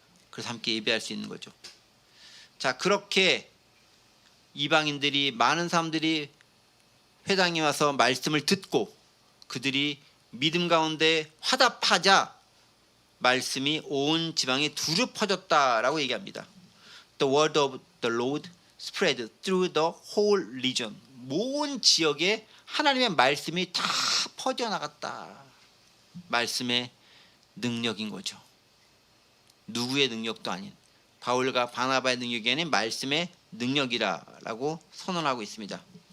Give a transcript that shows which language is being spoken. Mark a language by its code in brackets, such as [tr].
[ko] 그래서 함께 예배할 수 있는 거죠. 자, 그렇게 이방인들이, 많은 사람들이 회당에 와서 말씀을 듣고 그들이 믿음 가운데 화답하자 말씀이 온 지방에 두루 퍼졌다라고 얘기합니다. [en] The word of the Lord spread through the whole region. [ko] 모든 지역에 하나님의 말씀이 다 퍼져나갔다. 말씀의 능력인 거죠. 누구의 능력도 아닌 바울과 바나바의 능력이 아닌 말씀의 능력이라고 선언하고 있습니다.